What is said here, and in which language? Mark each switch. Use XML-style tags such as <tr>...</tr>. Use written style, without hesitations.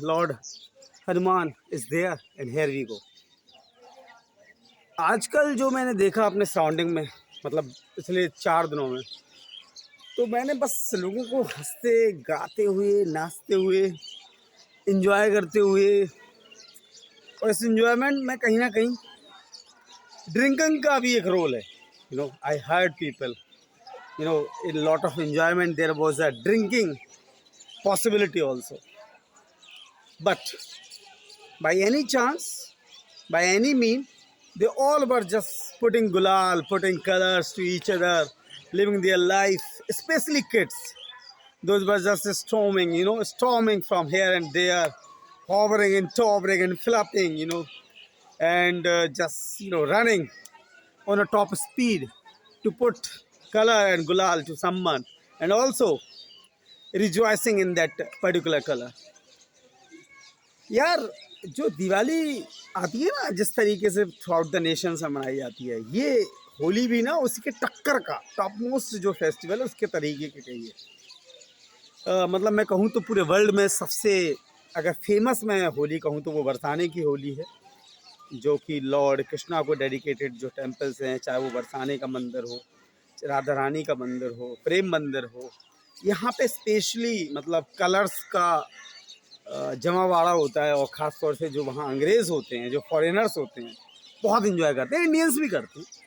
<en>Lord Hanuman is there, and here we go.</en> <hi>आजकल जो मैंने देखा अपने सराउंडिंग में, मतलब पिछले 4 दिनों में, तो मैंने बस लोगों को हंसते गाते हुए, नाचते हुए, इंजॉय करते हुए, और इस इंजॉयमेंट में कहीं ना कहीं ड्रिंकिंग का भी एक रोल है.</hi> <en>I heard people, in a lot of enjoyment there was a drinking possibility also, but by any chance, by any mean, they all were just putting gulal, putting colors to each other, living their life, especially kids. Those were just storming from here and there, hovering and towering and flapping, and just running on a top speed to put color and gulal to someone, and also rejoicing in that particular color.</en> <hi>यार, जो दिवाली आती है ना, जिस तरीके से</hi> <en>throughout the nation</en> <hi>से मनाई जाती है, ये होली भी ना उसी के टक्कर का टॉप मोस्ट जो फेस्टिवल है उसके तरीके के कहिए. मतलब मैं कहूँ तो पूरे वर्ल्ड में सबसे अगर फेमस मैं होली कहूँ तो वो बरसाने की होली है, जो कि लॉर्ड कृष्णा को डेडिकेटेड जो टेम्पल्स हैं, चाहे वो बरसाने का मंदिर हो, राधा रानी का मंदिर हो, प्रेम मंदिर हो, यहाँ पे स्पेशली मतलब कलर्स का जमावाड़ा होता है. और ख़ास तौर से जो वहाँ अंग्रेज़ होते हैं, जो फॉरेनर्स होते हैं, बहुत इन्जॉय करते हैं. इंडियंस भी करते हैं.</hi>